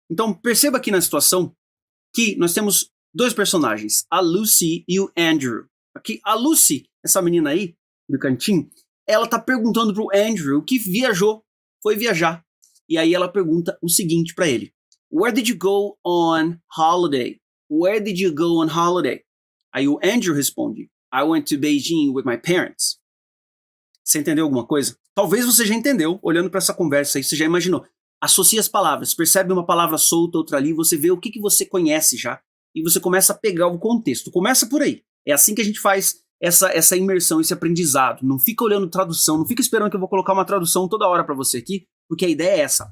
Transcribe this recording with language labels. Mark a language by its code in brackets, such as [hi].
[pt] Então, perceba aqui na situação que nós temos dois personagens, a Lucy e o Andrew. Aqui, a Lucy, essa menina aí, do cantinho, ela tá perguntando pro Andrew que foi viajar. E aí ela pergunta o seguinte para ele: [en] Where did you go on holiday? Where did you go on holiday? [pt] Aí o Andrew responde: [en] I went to Beijing with my parents. [pt] Você entendeu alguma coisa? Talvez você já entendeu, olhando para essa conversa aí, você já imaginou. Associa as palavras, percebe uma palavra solta, outra ali, você vê o que você conhece já, e você começa a pegar o contexto. Começa por aí. É assim que a gente faz essa imersão, esse aprendizado. Não fica olhando tradução, não fica esperando que eu vou colocar uma tradução toda hora para você aqui, porque a ideia é essa.